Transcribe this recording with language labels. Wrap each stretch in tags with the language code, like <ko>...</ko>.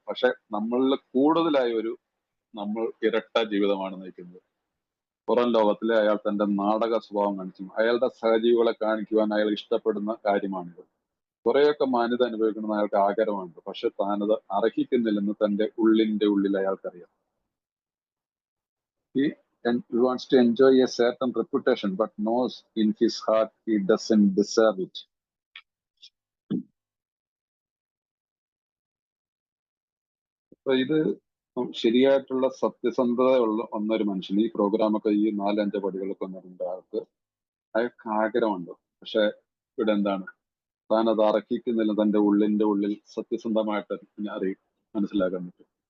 <ml>പക്ഷെ നമ്മളിൽ കൂടുതലായി നമ്മൾ ഇരട്ട ജീവിതമാണ് നയിക്കുന്നത്. പുറം ലോകത്തിലെ അയാൾ തന്റെ നാടക സ്വഭാവം കാണിച്ചു. അയാളുടെ സഹജീവികളെ കാണിക്കുവാൻ അയാൾ ഇഷ്ടപ്പെടുന്ന കാര്യമാണിത്. കുറെയൊക്കെ മാന്യത അനുഭവിക്കണമെന്ന് അയാൾക്ക് ആഗ്രഹമുണ്ട്. പക്ഷെ താനത് അർഹിക്കുന്നില്ലെന്ന് തന്റെ ഉള്ളിൽ അയാൾക്കറിയാം.</ml> <en>He wants to enjoy a certain reputation, but knows in his heart he doesn't deserve it.</en> <ml>അപ്പൊ ഇത് ശരിയായിട്ടുള്ള സത്യസന്ധത ഒന്നൊരു മനുഷ്യൻ ഈ പ്രോഗ്രാമൊക്കെ ഈ 4-5 പടികളൊക്കെ വന്നിട്ടുണ്ട്. അയാൾക്ക് ആഗ്രഹമുണ്ട്. പക്ഷെ ഇവിടെ എന്താണ്, താൻ അത് അർഹിക്കുന്നില്ല. തന്റെ ഉള്ളിൽ സത്യസന്ധമായിട്ട് മനസ്സിലാക്കാൻ പറ്റും.</ml>